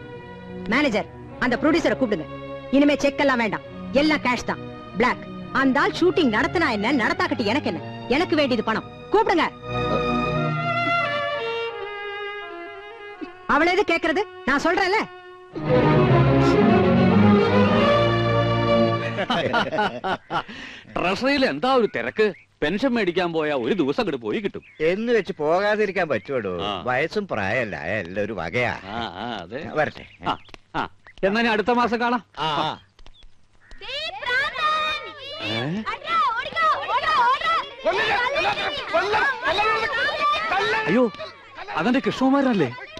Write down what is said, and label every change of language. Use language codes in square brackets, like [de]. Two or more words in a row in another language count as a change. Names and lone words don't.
[ta] மேனேஜர், அந்த ப்ரொடியூசரை கூப்பிடுங்க. இனிமே செக் எல்லாம் வேண்டாம், எல்லாம் கேஷ் தான், பிளாக். அந்த ஆள் ஷூட்டிங் நடத்தினா என்ன, நடத்தாக்கட்டி எனக்கு என்ன? எனக்கு வேண்டியது பணம். கூப்பிடுங்க. அவளை எது கேக்குறது? நான் சொல்றேன்ல. [ml] ട്രഷറിയിൽ എന്താ ഒരു തിരക്ക്? പെൻഷൻ മേടിക്കാൻ പോയാ ഒരു ദിവസം അങ്ങോട്ട് പോയി കിട്ടും. എന്ന് വെച്ച് പോകാതിരിക്കാൻ പറ്റുമോ? വയസ്സും പ്രായമല്ല, എല്ലാം ഒരു വകയാ. അതെ, വരട്ടെ. എന്നാ ഞാൻ അടുത്ത മാസം കാണാം. അയ്യോ, അതെന്റെ കൃഷ്ണകുമാരല്ലേ?